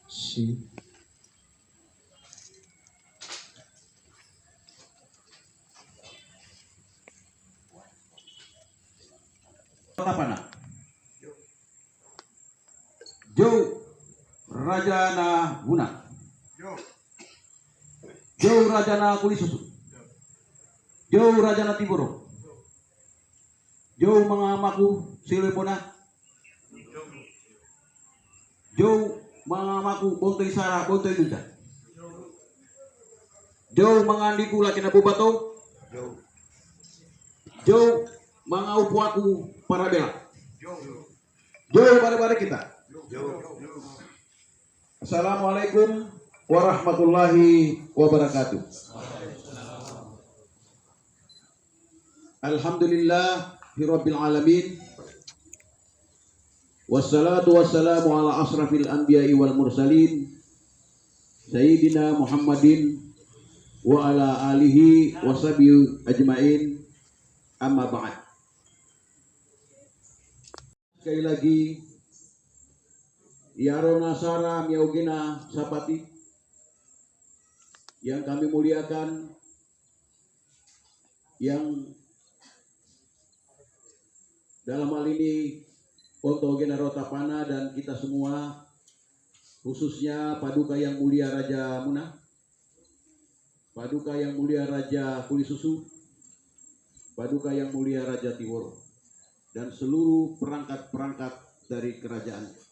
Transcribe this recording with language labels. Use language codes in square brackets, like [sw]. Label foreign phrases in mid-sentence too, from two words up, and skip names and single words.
[id] Permisi. [mnb] Rotapana, Jau Rajana Guna, Jau Rajana Kulisusu, Jau Rajana Tiboro, Jau Mangamaku Silepona, Jau Mangamaku Bontoi Sara Bontoi Duta, Jau Mangandiku Lakina Bubato, Jau Mangaupuaku Parabela, Jau bare-bare kita. [ar] السلام عليكم ورحمة الله وبركاته. الحمد لله رب العالمين. والصلاة والسلام على أشرف الأنبياء والمرسلين سيدنا محمد وعلى آله وصحبه أجمعين. أما بعد. [id] Sekali lagi Yarona Sara Miaugina Sapati yang kami muliakan, yang dalam hal ini Ontogena Rotapana dan kita semua, khususnya Paduka yang mulia Raja Muna, Paduka yang mulia Raja Kulisusu, Paduka yang mulia Raja Tiboro, dan seluruh perangkat-perangkat dari kerajaan.